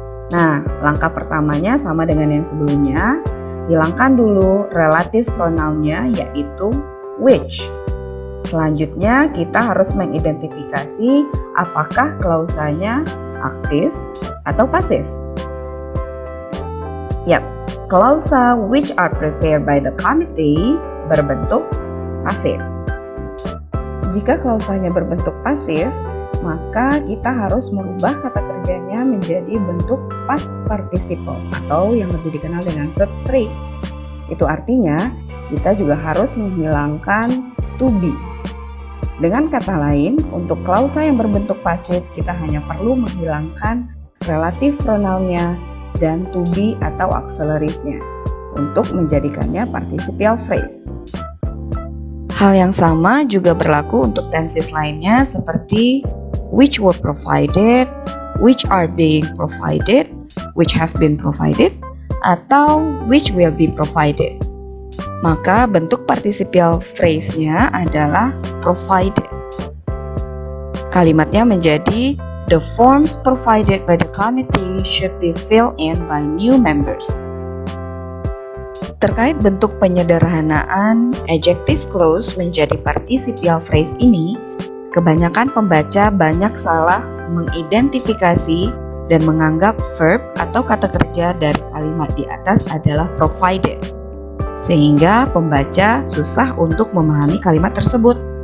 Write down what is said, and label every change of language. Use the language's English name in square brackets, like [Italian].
[Indonesian] Nah, langkah pertamanya sama dengan yang sebelumnya. Hilangkan dulu relative pronoun-nya yaitu which. Selanjutnya kita harus mengidentifikasi apakah klausanya aktif atau pasif. Yap, klausa [English] which are prepared by the committee [Indonesian] berbentuk pasif. Jika klausanya berbentuk pasif, maka kita harus merubah kata kerjanya menjadi bentuk past participle atau yang lebih dikenal dengan verb 3. Itu artinya kita juga harus menghilangkan to be. Dengan kata lain, untuk klausa yang berbentuk pasif kita hanya perlu menghilangkan relative pronoun-nya dan to be atau auxiliaries-nya untuk menjadikannya participial phrase. Hal yang sama juga berlaku untuk tenses lainnya seperti which were provided, which are being provided, which have been provided, atau which will be provided. Maka bentuk participial phrase-nya adalah provided. Kalimatnya menjadi [English] the forms provided by the committee should be filled in by new members. [Indonesian] Terkait bentuk penyederhanaan adjective clause menjadi participial phrase ini, kebanyakan pembaca banyak salah mengidentifikasi dan menganggap verb atau kata kerja dari kalimat di atas adalah provided, sehingga pembaca susah untuk memahami kalimat tersebut.